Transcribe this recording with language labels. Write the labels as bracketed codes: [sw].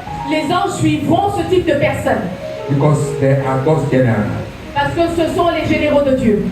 [fr] Les anges suivront ce type de personnes. [en] because they are God's general. [fr] Parce que ce sont les généraux de Dieu.